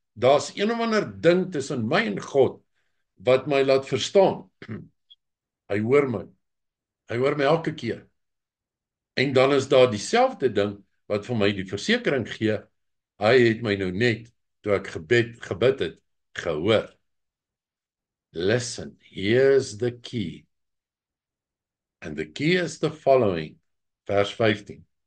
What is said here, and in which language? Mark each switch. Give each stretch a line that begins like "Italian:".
Afrikaans: Daar's een of ander ding tussen my en God, wat my laat verstaan. Hy hoor my. Hy hoor my elke keer. En dan is daar dieselfde ding, wat vir my die versekering gee, hy het my nou net, toe ek gebid het, gehoor.
English: Listen, here's the key. And the key is the following, verse 15.